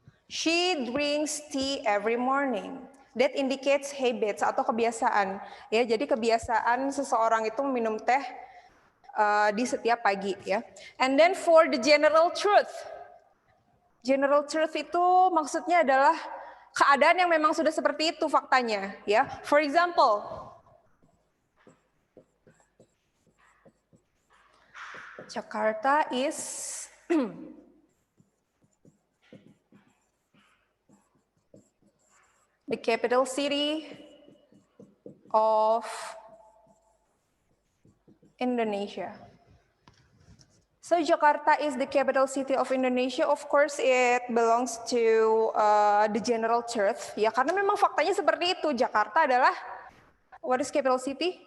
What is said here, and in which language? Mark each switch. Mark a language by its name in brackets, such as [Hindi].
[English] She drinks tea every morning. That indicates habits [Indonesian] atau kebiasaan. Ya, jadi kebiasaan seseorang itu minum teh di setiap pagi, ya. [English] And then for the general truth. [Indonesian] General truth itu maksudnya adalah keadaan yang memang sudah seperti itu faktanya, ya. [English] For example, Jakarta is the capital city of Indonesia. So Jakarta is the capital city of Indonesia. Of course, it belongs to the general truth. [Indonesian] Ya, karena memang faktanya seperti itu. Jakarta adalah [English] what is capital city?